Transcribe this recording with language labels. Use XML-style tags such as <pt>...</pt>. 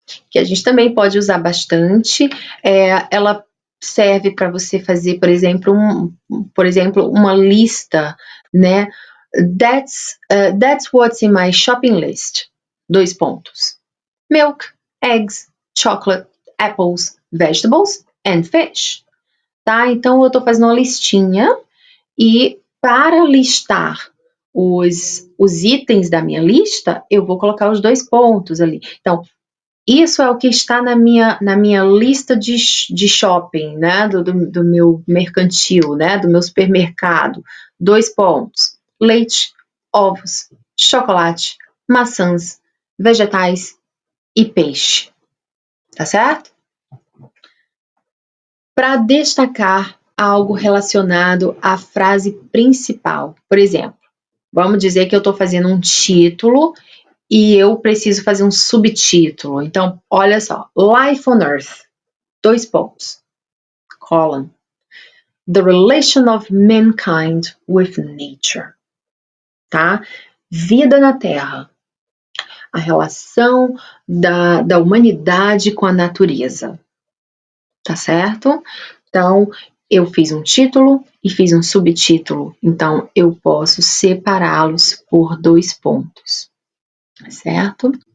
<pt>Que a gente também pode usar bastante. Ela serve para você fazer, por exemplo, uma lista, né?</pt> <en>That's what's in my shopping list.</en> <pt>2 pontos.</pt> <en>Milk, eggs, chocolate, apples, vegetables and fish.</en> <pt>Tá? Então, eu estou fazendo uma listinha e para listar os itens da minha lista, eu vou colocar os 2 pontos ali. Então, isso é o que está na minha lista de shopping, né? Do meu mercantil, né? Do meu supermercado. 2 pontos. Leite, ovos, chocolate, maçãs, vegetais e peixe. Tá certo? Para destacar algo relacionado à frase principal. Por exemplo, vamos dizer que eu estou fazendo um título e eu preciso fazer um subtítulo. Então, olha só.</pt> <en>Life on Earth.</en> <pt>2 pontos. Colon.</pt> <en>The relation of mankind with nature.</en> <pt>Tá? Vida na Terra. A relação da humanidade com a natureza. Tá certo? Então, eu fiz um título e fiz um subtítulo. Então, eu posso separá-los por 2 pontos. Certo?</pt>